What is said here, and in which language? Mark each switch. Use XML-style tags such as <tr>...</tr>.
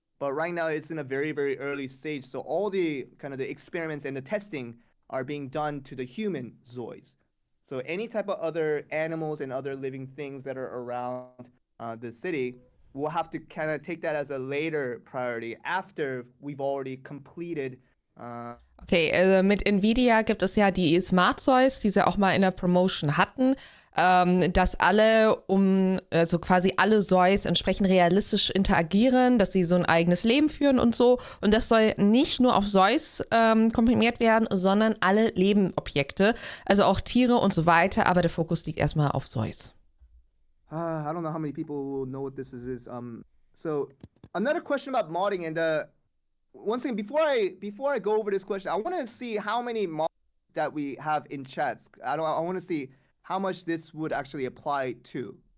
<en>But right now it's in a very, very early stage. So all the kind of the experiments and the testing are being done to the human ZOIs. So any type of other animals and other living things that are around the city, we'll have to kind of take that as a later priority after we've already completed.</en> <de>Okay, mit NVIDIA gibt es ja die Smart ZOIs, die sie auch mal in der Promotion hatten, dass also quasi alle ZOIs entsprechend realistisch interagieren, dass sie so ein eigenes Leben führen und so. Und das soll nicht nur auf ZOIs komprimiert werden, sondern alle Lebenobjekte, also auch Tiere und so weiter. Aber der Fokus liegt erstmal auf ZOIs.</de> <en>I don't know how many people will know what this is. So another question about modding, and one thing before I go over this question, I want to see how many mods that we have in chats. I want to see how much this would actually apply to.</en>